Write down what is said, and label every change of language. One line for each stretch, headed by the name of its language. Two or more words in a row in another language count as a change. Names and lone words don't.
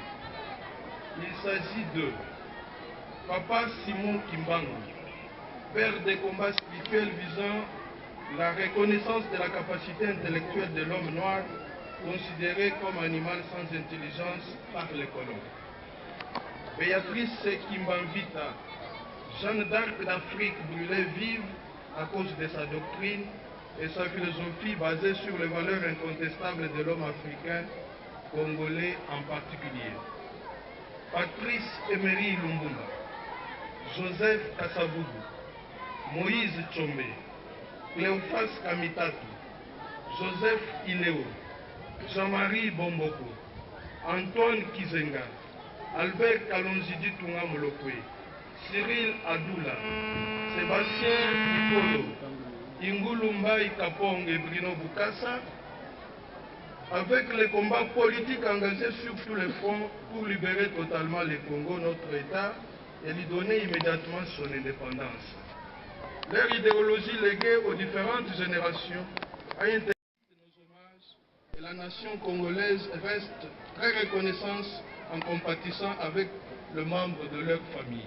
French: Il s'agit de Papa Simon Kimbangu, père des combats spirituels visant la reconnaissance de la capacité intellectuelle de l'homme noir, considéré comme animal sans intelligence par les colons. Béatrice Kimbanvita, Jeanne d'Arc d'Afrique brûlée vive à cause de sa doctrine et sa philosophie basée sur les valeurs incontestables de l'homme africain, congolais en particulier. Patrice Emery Lumumba, Joseph Kasavubu, Moïse Tchombe, Cléophas Kamitatu, Joseph Ileo, Jean-Marie Bomboko, Antoine Kizenga, Albert Kalonzidi Tunga Molokwe, Cyril Adoula, Sébastien Nikolo, Ingulumbai Kapong et Bruno Bukassa, avec les combats politiques engagés sur tous les fronts pour libérer totalement le Congo, notre État, et lui donner immédiatement son indépendance. Leur idéologie léguée aux différentes générations a intégré nos hommages et la nation congolaise reste très reconnaissante en compatissant avec le membre de leur famille.